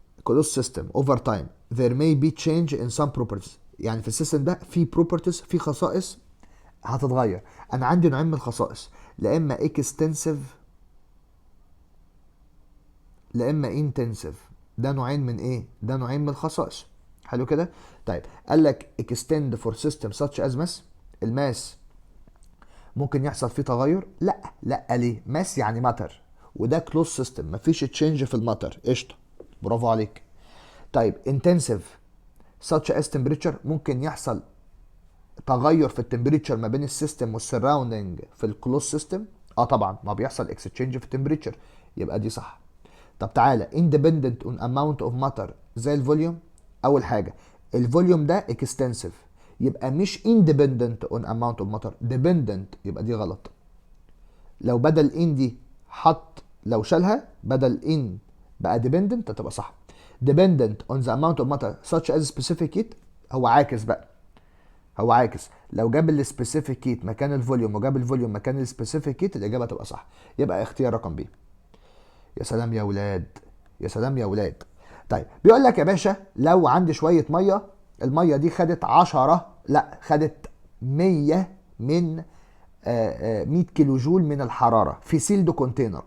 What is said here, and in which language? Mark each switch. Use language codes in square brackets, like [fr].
[en] closed system over time there may be change in some properties. [ar] يعني في السيستم ده في properties، في خصائص هتتغير. انا عندي نوعين من الخصائص، لا اما extensive لا اما انتنسيف. ده نوعين من ايه؟ ده نوعين من الخصائص. حلو كده. طيب قال لك [en] extend for system such as mass. [ar] الماس ممكن يحصل فيه تغير؟ لا لا. ليه؟ ماس يعني ماتر، وده كلوز سيستم مفيش تشينج في الماتر. قشطه، برافو عليك. طيب انتنسيف [en] such as temperature، [ar] ممكن يحصل تغير في التمبريتشر ما بين السيستم والسراوندنج في الكلوز سيستم. طبعا ما بيحصل اكستشينج في التمبريتشر، يبقى دي صح. طب تعالى [en] independent on amount of matter [ar] زي الفوليوم. اول حاجه الفوليوم ده extensive، يبقى مش [en] independent on amount of matter، [ar] dependent، يبقى دي غلط. لو بدل in دي لو شالها بدل in بقى dependent هتبقى صح. [en] dependent on the amount of matter such as specific heat. [ar] هو عاكس بقى، هو عاكس. لو جاب السبيسيفيك هيت مكان الفوليوم وجاب الفوليوم مكان السبيسيفيك هيت الإجابة تبقى صح. يبقى اختيار رقم بي. يا سلام يا ولاد، يا سلام يا ولاد. طيب بيقول لك يا باشا لو عندي شوية مية، المية دي خدت 10، لا خدت 100 من 100 كيلو جول من الحرارة في سيلد كونتينر.